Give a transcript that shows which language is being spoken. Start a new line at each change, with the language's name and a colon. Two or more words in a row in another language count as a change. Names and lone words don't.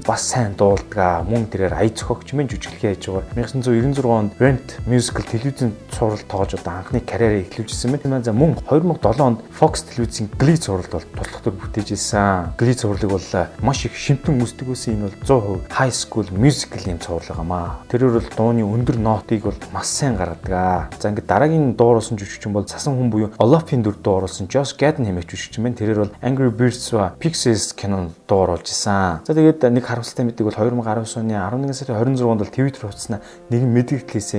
Mongolian: Бас сайн дуулдаг. Мөн тэрээр ая зохиогч мэн жүжиглэхээ хийж байгаа. 1996 онд Rent Musical телевизийн цуврал тоож одоо анхны карьераа эхлүүлжсэн байна. За мөн 2007 онд Fox телевизийн Glee цувралд бол туслах төр бүтээж ирсэн. Glee цувралыг бол маш их шимтэн үздэг байсан. Энэ бол 100%
English: high school musical
Mongolian: юм цуврал байгаамаа. Тэрээр бол дууны өндөр нотыг бол маш сайн гаргадаг. За ингээд дараагийн дууруулсан жүжигчин бол цасан хүн буюу Olaf-ийн дүр дууруулсан Josh Gadden хэмээх жүжигчин байна. Тэрээр бол Angry Birds Pixies кинонд дууруулж исэн. За тэгээд нэг харамсалтай мэдээ бол 2019 оны 11 сарын 26-нд бол Twitter хуудаснаа нэгэн мэдээлэл хийсэн.